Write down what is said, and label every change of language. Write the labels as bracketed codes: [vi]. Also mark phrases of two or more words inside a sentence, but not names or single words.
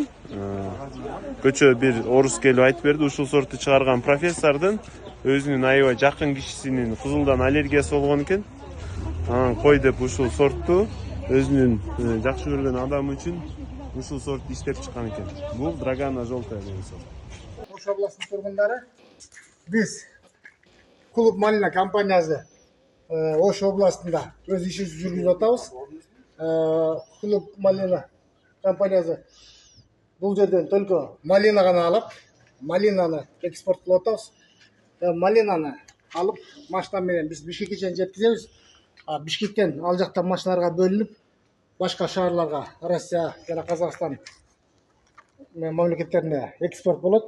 [ky] Көчө бир орус келип айтып берди, ушул сорту чыгарган профессордун өзүнүн аябай жакын кишисинин кызылдан аллергиясы болгон экен. Анан кой деп ушул сортту өзүнүн жакшы көргөн адам үчүн ушул сорту иштеп чыккан экен. Бул Драгана желтая деген сорт. [kk] Ош областының тұрғындары, біз клуб малина компаниясы Ош областында өз ішімізді жүргізіп жатабыз. Клуб малина компаниясы бұл жерден только малина ғана алып, малинаны экспорттап жатабыз. Малинаны алып, машинамен біз Бишкекке шейін жеткіземіз. Бишкектен ал жақтан машиналарға бөлініп, башқа шаһарларға, Россия және Қазақстан мемлекеттеріне экспорт болады.